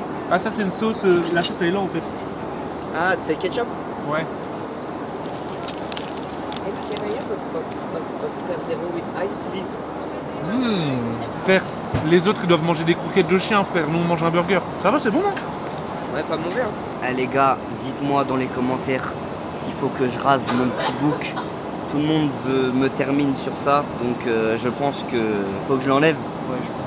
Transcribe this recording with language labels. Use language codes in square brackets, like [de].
[fr] Ah, ça, c'est une sauce, la sauce, elle est là, en fait. Ah, c'est ketchup? Ouais. [en] Can I have a zero with ice, please? [fr] Frère, les autres, ils doivent manger des croquettes de chien, frère. Nous, on mange un burger. Ça va, c'est bon, non? Ouais, pas mauvais, hein. Ah, les gars, dites-moi dans les commentaires s'il faut que je rase mon petit bouc. Tout le monde me termine sur ça, donc je pense que faut que je l'enlève. Ouais,